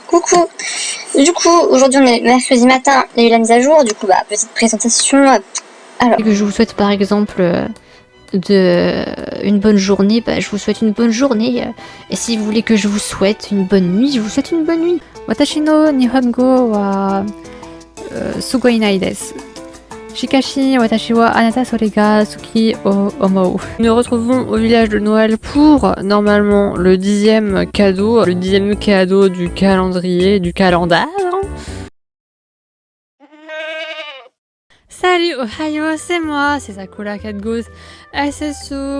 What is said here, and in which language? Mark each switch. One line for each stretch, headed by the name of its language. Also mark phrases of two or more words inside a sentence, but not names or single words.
French: Coucou. Du coup, aujourd'hui on est mercredi matin, il y a eu la mise à jour, du coup petite présentation. Alors, Que je vous souhaite par exemple une bonne journée, je vous souhaite une bonne journée. Et si vous voulez que je vous souhaite une bonne nuit, je vous souhaite une bonne nuit.
Japanese: 私の日本語はすごいないです. しかし私はあなたそれが好きを思う.
French: Nous nous retrouvons au village de Noël pour normalement le 10e cadeau du calendrier, du calendar. Salut, ohayo, c'est moi, c'est Sakura Cat Ghost SSO.